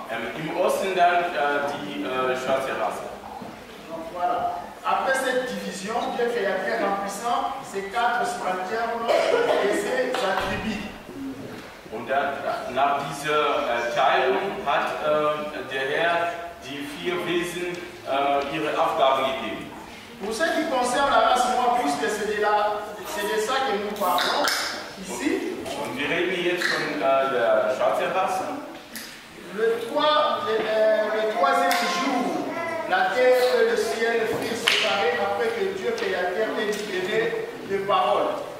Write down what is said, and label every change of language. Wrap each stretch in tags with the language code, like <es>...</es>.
<de>Im Osten dann die schwarze Rasse.</de> <fr>Donc voilà. Après cette division, Dieu créateur remplissant ces 4 subalternes et ses attributs.</fr> <de>Und dann, nach dieser Teilung hat der Herr die 4 Wesen ihre Aufgabe gegeben.</de> <fr>Pour ce qui concerne la race noire, puisque c'est de ça que nous parlons ici.</fr> <de>Und wir reden jetzt von der schwarzen Rasse.</de> <fr>Le troisième jour, la terre et le ciel furent séparés après que Dieu créateur ait libéré les paroles.</fr>